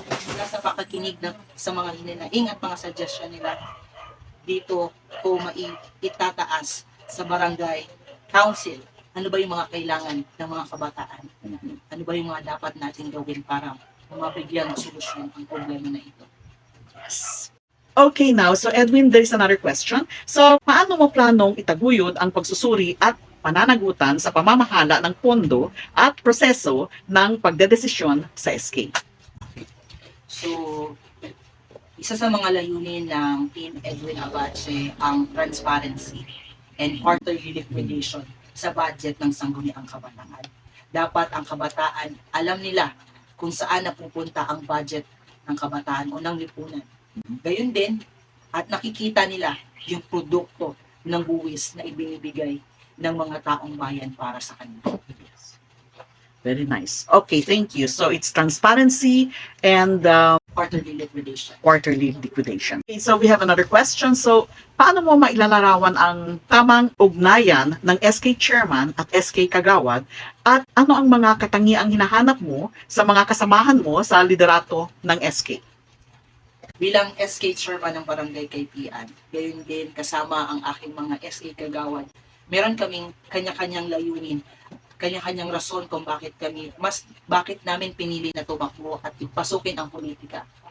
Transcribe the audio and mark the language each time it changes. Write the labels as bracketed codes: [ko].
[tl] Mula sa pakikinig sa mga hininaing at mga suggestion nila, dito ko maitataas sa barangay council, ano ba yung mga kailangan ng mga kabataan? Ano ba yung mga dapat natin gawin para mabigyan ng solusyon ang problema na ito. [en] Yes. Okay, now, so Edwin, there is another question. [tl] So, paano mo planong itaguyod ang pagsusuri at pananagutan sa pamamahala ng pondo at proseso ng pagdedesisyon sa SK? So, isa sa mga layunin ng Team Edwin Abache ang transparency and quarterly liquidation sa budget ng Sangguniang Kabataan. Dapat ang kabataan alam nila kung saan napupunta ang budget ng kabataan o ng lipunan. Gayon din, at nakikita nila yung produkto ng buwis na ibinibigay ng mga taong bayan para sa kanila. [en] Very nice. Okay, thank you. So it's transparency and quarterly liquidation. Quarterly liquidation. Okay, so we have another question. [tl] So, paano mo mailalarawan ang tamang ugnayan ng SK Chairman at SK Kagawad at ano ang mga katangiang hinahanap mo sa mga kasamahan mo sa liderato ng SK? Bilang SK Chairman ng Barangay Kaypian, gayon din kasama ang aking mga SK Kagawad, meron kaming kanya-kanyang layunin, kanya-kanyang rason kung bakit namin pinili na tumakbo at ipasukin ang politika.